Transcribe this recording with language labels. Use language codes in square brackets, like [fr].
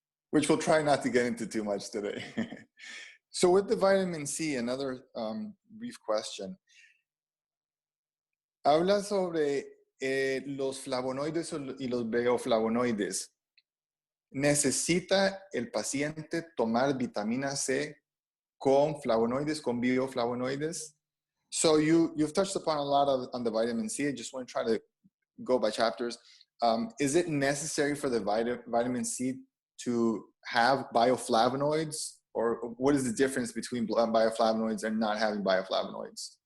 [en] Which we'll try not to get into too much today. So with the vitamin C, another brief question. [es] Habla sobre los flavonoides y los bioflavonoides. ¿Necesita el paciente tomar vitamina C con flavonoides, con bioflavonoides? [en] So you've touched upon a lot on the vitamin C. I just want to try to go by chapters. Is it necessary for the vitamin C to have bioflavonoids? Or what is the difference between bioflavonoids and not having bioflavonoids?